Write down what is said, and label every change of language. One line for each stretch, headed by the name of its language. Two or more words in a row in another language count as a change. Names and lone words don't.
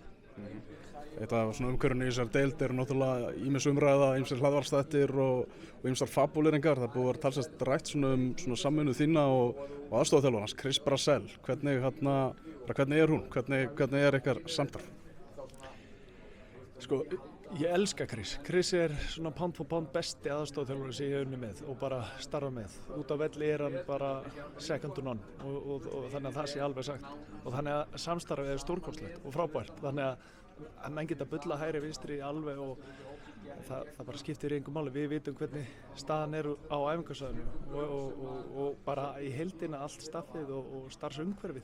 Icelandic: Eitt af svona umhverfinu í þessar deild eru náttúrulega ýmis umræða, ýmsir hlaðvarpsþættir og ýmsar fabúleringar. Það búið að vera talsvert rætt um svona samvinnu þína og aðstoðarþjálfarans, Chris Brassell. Hvernig er hún? Hvernig er ykkar samstarf? Sko, ég elska Chris. Chris er svona
English: pound for pound
Icelandic: besti aðstoðarþjálfari sem ég hef unnið með og bara starfa með. Út af velli er hann bara
English: second to none
Icelandic: og þannig að það sé alveg sagt. Og þannig að samstarfið er stórkostlegt og frábært. Þannig að menn geta bulla hægri vinstri alveg og það bara skiptir engu máli. Við vitum hvernig staðan er á æfingarsvæðinu og bara í heildina allt staffið og starfsumhverfið.